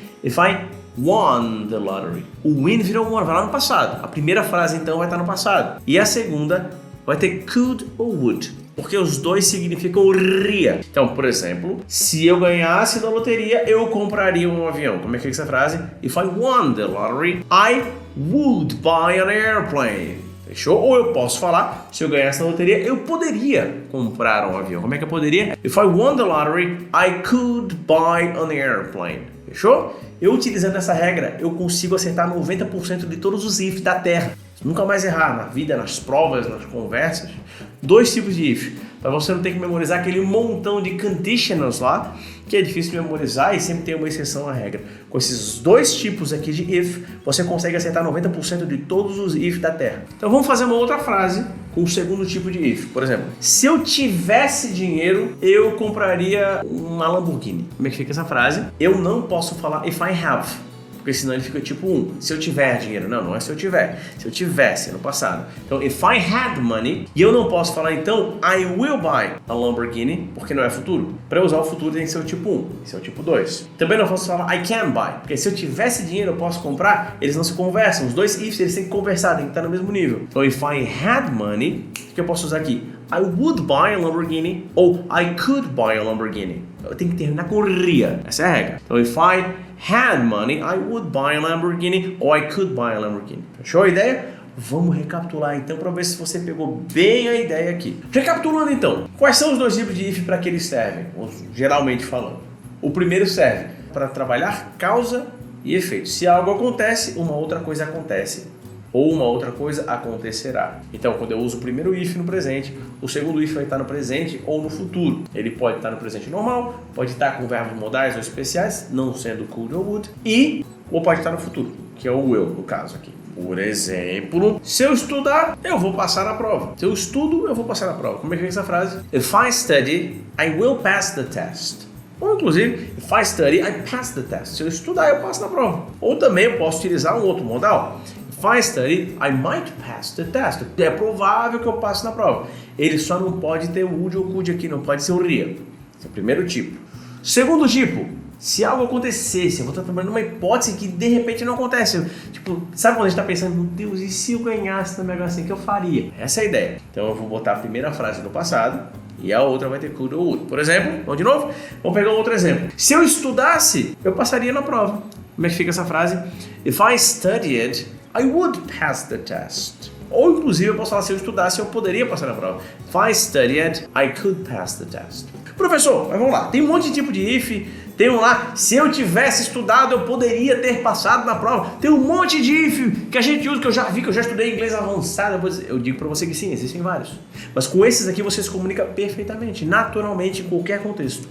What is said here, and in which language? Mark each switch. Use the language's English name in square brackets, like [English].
[English] If I won the lottery. [Portuguese] O win virou won, vai lá no passado. A primeira frase então vai estar no passado. E a segunda vai ter could ou would. Porque os dois significam ria. Então, por exemplo, se eu ganhasse na loteria, eu compraria um avião. Como é que é essa frase? [English] If I won the lottery, I would buy an airplane. [Portuguese] Fechou? Ou eu posso falar, se eu ganhasse na loteria, eu poderia comprar um avião. Como é que eu poderia? [English] If I won the lottery, I could buy an airplane. [Portuguese] Fechou? Eu utilizando essa regra, eu consigo acertar 90% de todos os if da Terra. Nunca mais errar na vida, nas provas, nas conversas. 2 tipos de if. para você não ter que memorizar aquele montão de conditionals lá, que é difícil de memorizar e sempre tem uma exceção à regra. Com esses dois tipos aqui de if, você consegue acertar 90% de todos os if da Terra. Então vamos fazer uma outra frase com o segundo tipo de if. Por exemplo, se eu tivesse dinheiro, eu compraria uma Lamborghini. Como é que fica essa frase? Eu não posso falar [English] if I have, [Portuguese] porque senão ele fica tipo 1. Se eu tiver dinheiro. Não é se eu tiver. Se eu tivesse no passado. Então, [English] if I had money, [Portuguese] e eu não posso falar então [English] I will buy a Lamborghini, [Portuguese] porque não é futuro. Para usar o futuro tem que ser o tipo 1. Esse é o tipo 2. Também não posso falar [English] I can buy, [Portuguese] porque se eu tivesse dinheiro eu posso comprar, eles não se conversam. Os dois ifs eles têm que conversar, tem que estar no mesmo nível. Então, [English] if I had money, [Portuguese] o que eu posso usar aqui? [English] I would buy a Lamborghini ou I could buy a Lamborghini. [Portuguese] Eu tenho que terminar com ria. Essa é a regra. [English] Então, if I had money, I would buy a Lamborghini or I could buy a Lamborghini. [Portuguese] Fechou a ideia? Vamos recapitular então para ver se você pegou bem a ideia aqui. Recapitulando então, quais são os dois tipos de if para que eles servem? Geralmente falando. O primeiro serve para trabalhar causa e efeito. Se algo acontece, uma outra coisa acontece. Ou uma outra coisa acontecerá. Então, quando eu uso o primeiro if no presente, o segundo if vai estar no presente ou no futuro. Ele pode estar no presente normal, pode estar com verbos modais ou especiais, não sendo could ou would, ou pode estar no futuro, que é o will, no caso aqui. Por exemplo, se eu estudar, eu vou passar na prova. Se eu estudo, eu vou passar na prova. Como é que é essa frase? [English] If I study, I will pass the test. Ou inclusive, if I study, I pass the test. [Portuguese] Se eu estudar, eu passo na prova. Ou também eu posso utilizar um outro modal. [English] If I study, I might pass the test. [Portuguese] É provável que eu passe na prova. Ele só não pode ter o would ou could aqui, não pode ser o ria. Esse é o primeiro tipo. Segundo tipo, se algo acontecesse, eu vou estar trabalhando numa hipótese que de repente não acontece. Tipo, sabe quando a gente está pensando, meu Deus, e se eu ganhasse na Mega Sena, o que eu faria? Essa é a ideia. Então eu vou botar a primeira frase no passado e a outra vai ter could ou would. Por exemplo, vamos de novo? Vamos pegar um outro exemplo. Se eu estudasse, eu passaria na prova. Como é que fica essa frase? [English] If I studied, I would pass the test. [Portuguese] Ou inclusive eu posso falar, se eu estudasse, eu poderia passar na prova. [English] If I studied, I could pass the test. [Portuguese] Professor, mas vamos lá, tem um monte de tipo de if, tem um lá, se eu tivesse estudado, eu poderia ter passado na prova. Tem um monte de if que a gente usa, que eu já vi, que eu já estudei inglês avançado. Eu digo pra você que sim, existem vários. Mas com esses aqui você se comunica perfeitamente, naturalmente, em qualquer contexto.